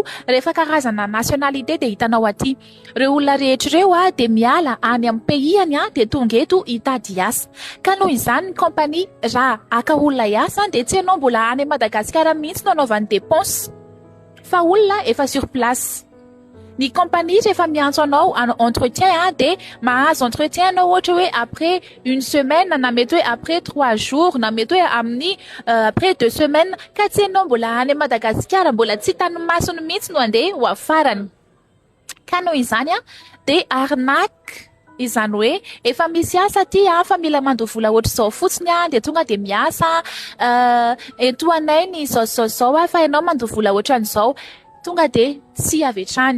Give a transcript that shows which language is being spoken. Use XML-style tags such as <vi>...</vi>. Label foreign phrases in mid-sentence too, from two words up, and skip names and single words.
<mg>Rehefa karazana nationalité de hitanao aty. Reo olona rehetrareo de miala any amin'ny pays de tonga eto hitady asa. Ka noho izany ny compagnie raha aka olona hiasa de tsy ianao mbola any Madagascar mihitsy no anaovany dépense fa olona efa</mg> <fr>sur place.</fr> <mg>Ny compagnie rehefa miantso anao entretien de mahazo entretien anao ohatra hoe</mg> <fr>après une semaine</fr> <mg>na mety hoe</mg> <fr>après 3 jours</fr> <mg>na mety hoe amin'ny</mg> <fr>après 2 semaines</fr> <mg>ka tsy ianao mbola any Madagascar mbola tsy tanomasony mihitsy no andeha ho afarany. Ka noho izany de arnaque izany hoe efa misy asa aty fa mila mandoha vola ohatra zao fotsiny de tonga de miasa etoanay ny zao fa ianao mandoha vola ohatra an'izao tonga de tsy avetrany.</mg>